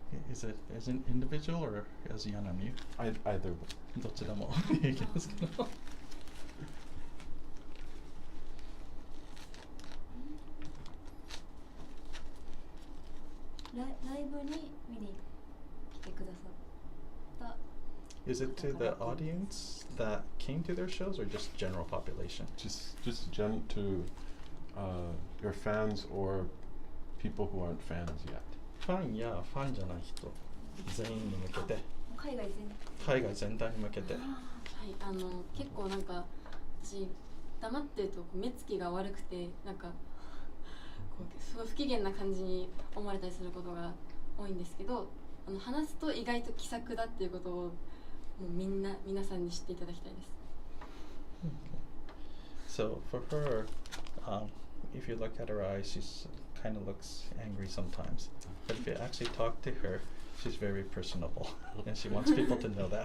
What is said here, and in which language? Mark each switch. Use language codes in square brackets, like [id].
[en] Is it as an individual or as Yanami? Either. [ja] どちらもいきますけど。ライブに見に来てくださった。 [en] Is it to the audience that came to their shows or just general population? Just to your fans or people who aren't fans yet. [ja] ファンやファンじゃない人全員に向けて、海外海外全体に向けて。はい、結構なんか私黙ってると目つきが悪くてなんかこうすごい不機嫌な感じに思われたりすることが多いんですけど、話すと意外と気さくだっていうことをもう皆さんに知っていただきたいです。 [en] So for her, if you look at her eyes, she's kind of looks angry sometimes. But if you actually talk to her, she's very personable, and she wants people to know that.